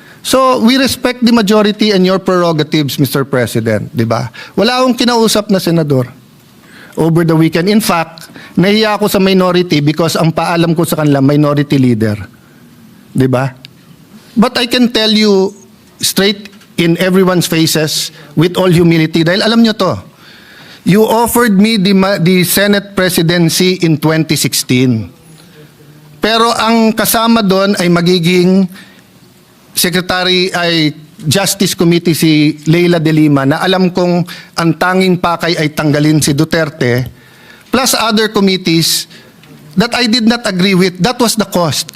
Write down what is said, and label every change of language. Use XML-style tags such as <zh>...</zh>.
<en>So, we respect the majority and your prerogatives, Mr.</en> <tl>President, di ba? Wala akong kinausap na senador</tl> <en>over the weekend.</en> <tl>In fact, nahiya ako sa minority because ang paalam ko sa kanila, minority leader. Di ba?</tl> <en>But I can tell you straight in everyone's faces with all humility,</en> <tl>dahil alam nyo to,</tl> <en>you offered me the Senate presidency in 2016.</en> <tl>Pero ang kasama doon ay magiging Secretary ay Justice Committee si Leila de Lima, na alam kong ang tanging pakay ay tanggalin si Duterte,</tl> <en>plus other committees that I did not agree with. That was the cost.</en>